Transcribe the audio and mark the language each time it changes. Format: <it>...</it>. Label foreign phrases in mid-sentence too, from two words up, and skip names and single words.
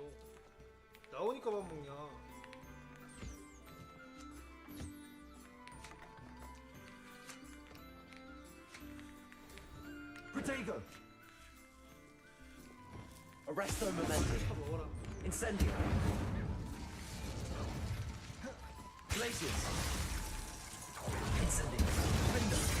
<ko>나오니까 밥 먹냐?</ko> <en>Protego! Arresto momentum. Incendio. Glaciers. Incendio. Window.</en>